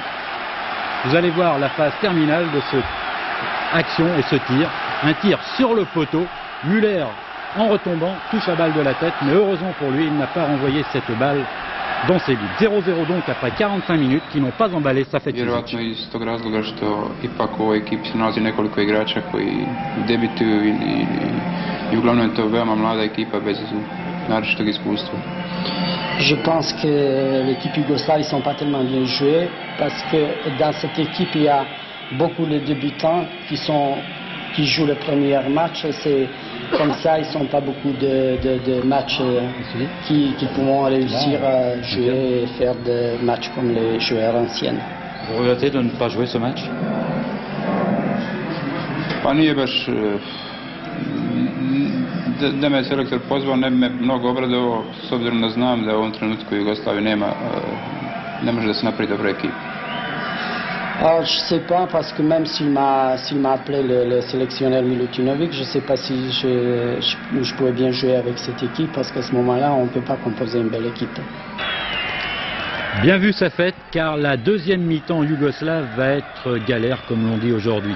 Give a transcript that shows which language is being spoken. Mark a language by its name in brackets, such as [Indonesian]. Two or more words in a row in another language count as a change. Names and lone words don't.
[French] Vous allez voir la phase terminale de cette action et ce tir. Un tir sur le poteau. Müller, en retombant, touche la balle de la tête, mais heureusement pour lui, il n'a pas renvoyé cette balle dans ses buts. 0-0 donc après 45 minutes qui n'ont pas emballé Safetić. [Serbian] Vjerovatno iz tog razloga što ipak u ovoj ekipi se nalazi nekoliko igrača koji debituju i uglavnom je to veoma mlada ekipa bez naročitog iskustva. [French] Je pense que l'équipe yougoslave, ils ne sont pas tellement bien joués parce que dans cette équipe, il y a beaucoup de débutants qui jouent le premier match. C'est comme ça, ils ne sont pas beaucoup de matchs qui pourront réussir à jouer et faire des matchs comme les joueurs anciens. Vous regrettez de ne pas jouer ce match? [Serbian] Pa nije baš, da me selektor pozvao, ne bi me mnogo obradovao, s obzirom da znam da u ovom trenutku Jugoslavije ne može da se napravi dobra ekipa. [French] Alors, je ne sais pas, parce que même s'il m'a appelé le sélectionneur Milutinovic, je ne sais pas si je pouvais bien jouer avec cette équipe, parce qu'à ce moment-là, on ne peut pas composer une belle équipe. Bien vu sa fête, car la deuxième mi-temps yougoslave va être galère, comme l'on dit aujourd'hui.